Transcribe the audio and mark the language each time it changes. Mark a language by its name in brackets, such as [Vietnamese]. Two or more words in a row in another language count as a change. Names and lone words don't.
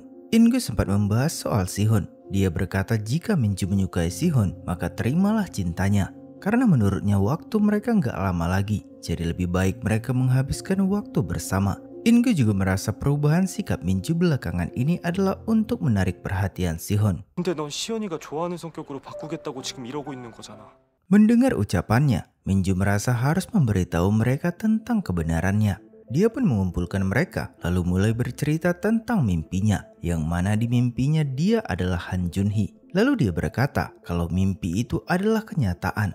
[Indonesian] In-gyu sempat membahas soal Sihun. Dia berkata jika Minju menyukai Sihun, maka terimalah cintanya. Karena menurutnya waktu mereka nggak lama lagi, jadi lebih baik mereka menghabiskan waktu bersama. In-gyu juga merasa perubahan sikap Minju belakangan ini adalah untuk menarik perhatian Sihun. [Korean] 근데 넌 시연이가 좋아하는 성격으로 바꾸겠다고 지금 이러고 있는 거잖아. [Indonesian] Mendengar ucapannya, Minju merasa harus memberitahu mereka tentang kebenarannya. Dia pun mengumpulkan mereka lalu mulai bercerita tentang mimpinya, yang mana di mimpinya dia adalah Han Junhee. Lalu dia berkata kalau mimpi itu adalah kenyataan.